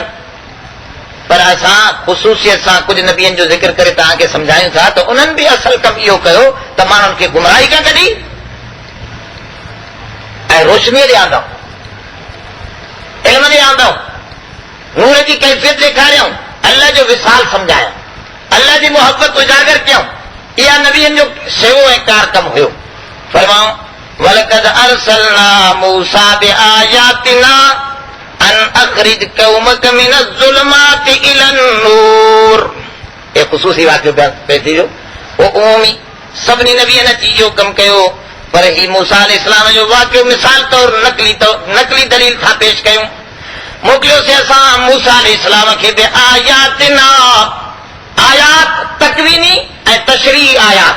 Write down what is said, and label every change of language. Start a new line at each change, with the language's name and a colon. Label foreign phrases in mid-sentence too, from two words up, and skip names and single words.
Sindhi: पर असां ख़ुसूसियत सां कुझु नबियनि जो ज़िक्र करे तव्हांखे सम्झायूं था त उन्हनि बि असल कमु इहो कयो त माण्हुनि खे गुमराही खां कढी ऐं रोशनीअ ॾे आंदऊं, इल्म ॾे आंदऊं, नूर जी कैफ़ियत ॾेखारियऊं, अल्लाह जो विसाल सम्झायूं, अल्लाह जी मोहबत उजागर कयूं। इहा नबियनि जो सेवो ऐं कार कमु हुयो।
Arabic: फरमाऊं ولقد أرسلنا موسى بآياتنا أن أخرج قومك من الظلمات إلى النور.
Sindhi: ये ख़ुसूसी वाक़ियो पेश थी वियो। वो उमी सभिनी नबियनि अची इहो कमु कयो, पर ही मूसा अलैहिस्सलाम जो वाक़ियो मिसाल तौर नकली दलील खां पेश कयूं। मोकिलियोसीं असां मूसा अलैहिस्सलाम खे बि आयातिना, आयात तकवीनी ऐं तशरीई आयात।